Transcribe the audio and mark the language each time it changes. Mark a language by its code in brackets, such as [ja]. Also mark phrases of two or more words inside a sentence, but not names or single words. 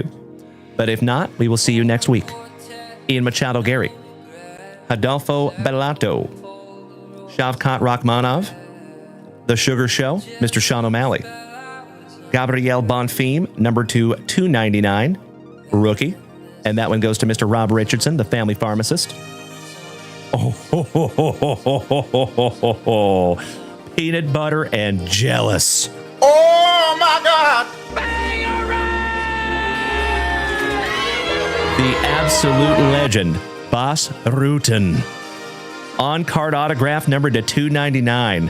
[en] But if not, we will see you next week. Ian Machado Gary, Adolfo Bellato, Shavkat Rachmanov, The Sugar Show, Mr. Sean O'Malley, Gabrielle Bonfim, number 299, rookie. And that one goes to Mr. Rob Richardson, the family pharmacist. Oh, ho, ho, ho, ho, ho, ho, ho, ho, ho. Peanut butter and jealous. Oh my God! The absolute legend, Bas Rutten. On-card autograph numbered to 299.